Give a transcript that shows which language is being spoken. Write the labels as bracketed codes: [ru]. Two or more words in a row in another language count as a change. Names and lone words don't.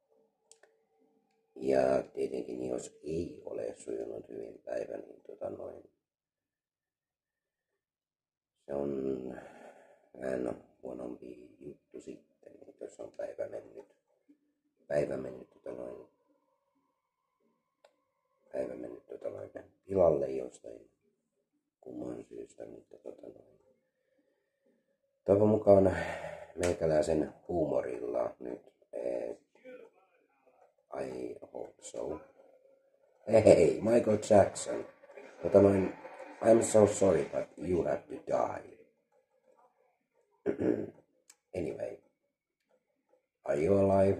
[fi] Ja tietenkin jos ei ole sujunut hyvin päivä, niin se on vähän huonompi juttu sitten, jos on päivä mennyt pilalle jostain kumman syystä, mutta toivon mukaan meikäläisen huumorilla nyt [en] I hope so. Hey, Michael Jackson. I'm so sorry, but you have to die. Anyway, are you alive?